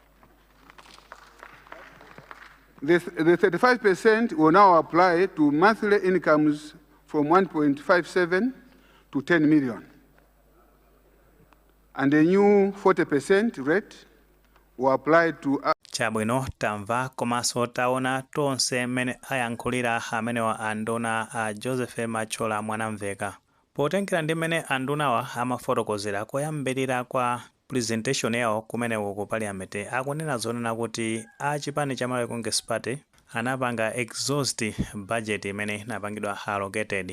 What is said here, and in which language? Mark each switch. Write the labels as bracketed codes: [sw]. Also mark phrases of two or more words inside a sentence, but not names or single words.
[en] The 35% will now apply to monthly incomes from 1.57 to 10 million. And the new 40% rate will apply to [ny] Chabwino tamva komanso taona tonse mmene ayankhulira amenewa anduna a Joseph Machola Mwanamveka. Potengera ndi mmene andunawa amafotokozera koyambirira kwa presentation yawo kumeneko ku parliament, akunena zonena kuti a chipani cha Malawi Congress Party anapanga [en] exhaust budget [ny] imene inapangidwa allocated.